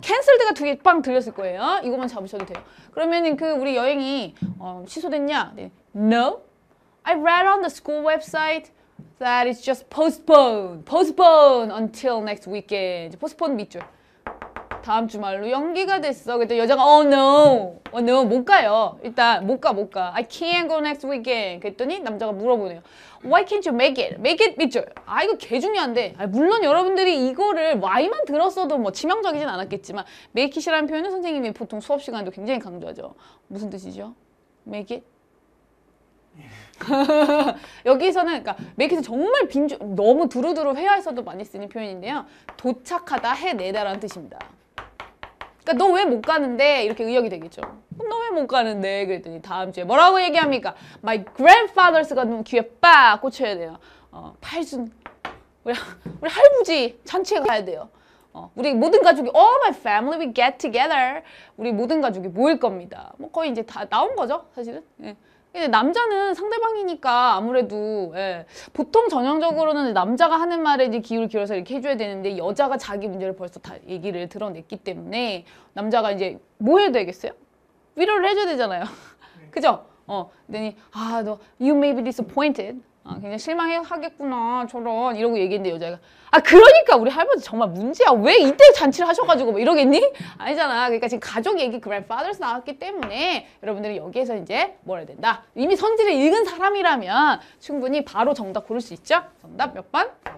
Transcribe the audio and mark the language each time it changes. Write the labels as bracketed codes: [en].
[ko] cancelled가 두 개 빵 들렸을 거예요. 이것만 잡으셔도 돼요. 그러면은 그 우리 여행이 취소됐냐? 네. [en] No. I read on the school website that it's just postponed. Postponed until next weekend. postpone 밑줄. [ko] 다음 주말로 연기가 됐어. 그랬더니 여자가 [en] oh no, [ko] 못 가요. 일단 못 가. [en] I can't go next weekend. [ko] 그랬더니 남자가 물어보네요. [en] Why can't you make it? Make it 밑줄. [ko] 아, 이거 개 중요한데. 아, 물론 여러분들이 이거를 Why만 들었어도 뭐 치명적이진 않았겠지만 make it이라는 표현은 선생님이 보통 수업 시간에도 굉장히 강조하죠. 무슨 뜻이죠? Make it? 여기서는 그러니까 make it은 정말 너무 두루두루 회화에서도 많이 쓰는 표현인데요. 도착하다, 해내다라는 뜻입니다. 그러니까 너 왜 못 가는데? 이렇게 의역이 되겠죠. 너 왜 못 가는데? 그랬더니 다음 주에 뭐라고 얘기합니까? My grandfathers가 너무 귀에 빡 꽂혀야 돼요. 팔순 우리 할아버지 잔치에 가야 돼요. 우리 모든 가족이 [en] all my family we get together. [ko] 우리 모든 가족이 모일 겁니다. 뭐 거의 이제 다 나온 거죠, 사실은. 예. 근데 남자는 상대방이니까 아무래도 보통 전형적으로는 남자가 하는 말에 이제 기울을 기울여서 이렇게 해줘야 되는데 여자가 자기 문제를 벌써 다 얘기를 드러냈기 때문에 남자가 이제 뭐 해야 되겠어요? 위로를 해줘야 되잖아요. 그죠? 그랬더니 너 [en] you may be disappointed. [ko] 굉장히 실망하겠구나 저런 이러고 얘기했는데 여자가 그러니까 우리 할아버지 정말 문제야. 왜 이때 잔치를 하셔가지고 뭐 이러겠니? 아니잖아. 그러니까 지금 가족 얘기 grandfathers 나왔기 때문에 여러분들이 여기에서 이제 뭘 해야 된다. 이미 선지를 읽은 사람이라면 충분히 바로 정답 고를 수 있죠. 정답 몇 번?